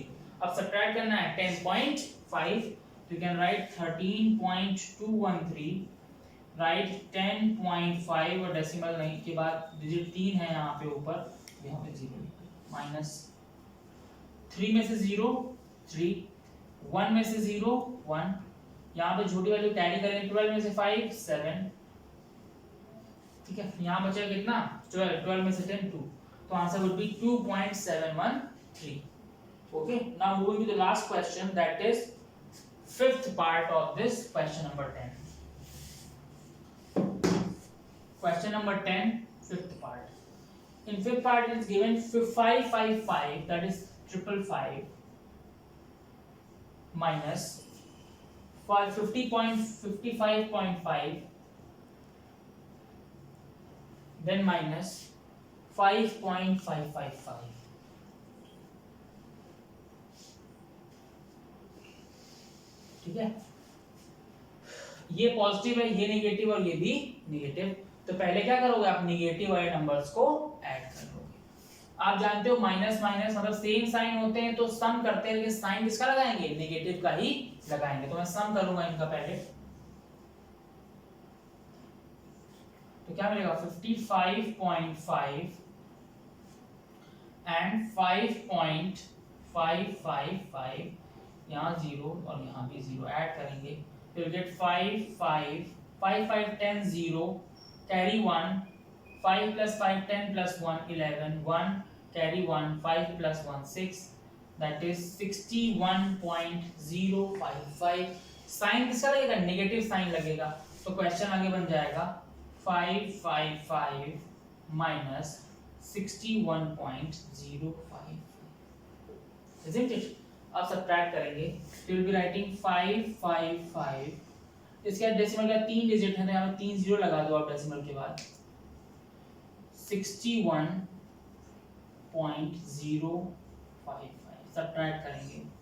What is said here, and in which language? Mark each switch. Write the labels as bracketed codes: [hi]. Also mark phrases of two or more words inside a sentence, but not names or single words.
[hi] अब सब्ट्रैक्ट करना है 10.5 तो [en] you can write [hi] 13.213, राइट 10.5 और डेसिमल नहीं के बाद डिजिट 3 है यहाँ पे ऊपर, यहाँ पे 0 माइनस 3 में से 0 3, 1 में से 0 1, यहाँ पे छोटी [en] value carry [hi] करें 12 में से 5 7. ठीक है, यहाँ बचेगा कितना 12 में से 10 2. [en] तो answer would be 2.713. okay, now moving to the last question, that is fifth part of this question number 10. Question number 10, fifth part. In fifth part it is given 555, that is 555 minus 50.55.5, then minus 5.555. [hi] ठीक है, ये पॉजिटिव है, ये नेगेटिव और ये भी नेगेटिव. तो पहले क्या करोगे आप, नेगेटिव वाले नंबर्स को ऐड कर लोगे. आप जानते हो [en] minus minus [hi] मतलब [en] same sign [hi] होते हैं तो सम करते हैं, लेकिन साइन किसका लगाएंगे, नेगेटिव का ही लगाएंगे. तो मैं सम करूंगा इनका पहले. तो क्या मिलेगा 55.5 एंड 5.555, यहाँ 0 और यहाँ भी 0 ऐड करेंगे तो [en] you get 5 5 5 5 10 0 carry 1, 5 + 5 10 + 1 11, 1 carry 1, 5 + 1 6, that is [hi] 61.055. साइन किसका लगेगा, [en] negative sign [hi] लगेगा. तो क्वेश्चन आगे बन जाएगा 555 minus 61.055, [en] isn't it? [hi] अब सब्ट्रैक्ट करेंगे तो [en] will be writing [hi] 555. इसके बाद डेसिमल का 3 डिजिट है तो यहाँ पे 3 0 लगा दो आप डेसिमल के बाद. 61.055 सब्ट्रैक्ट करेंगे.